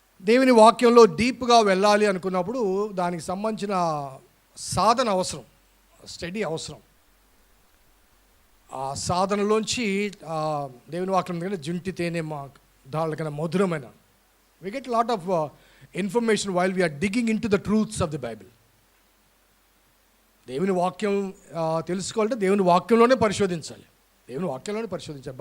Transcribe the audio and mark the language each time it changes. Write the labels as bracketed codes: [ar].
[te] దేవుని వాక్యంలో డీప్గా వెళ్ళాలి అనుకున్నప్పుడు దానికి సంబంధించిన సాధన అవసరం, స్టడీ అవసరం. ఆ సాధనలోంచి దేవుని వాక్యం దగ్గర జుంటి తేనె మా దాళ్ళ కన్నా మధురమైన, [en] we get a lot of information while we are digging into the truths of the Bible. [te] దేవుని వాక్యం తెలుసుకోవాలంటే దేవుని వాక్యంలోనే పరిశోధించాలి, దేవుని వాక్యంలోనే పరిశోధించాలి.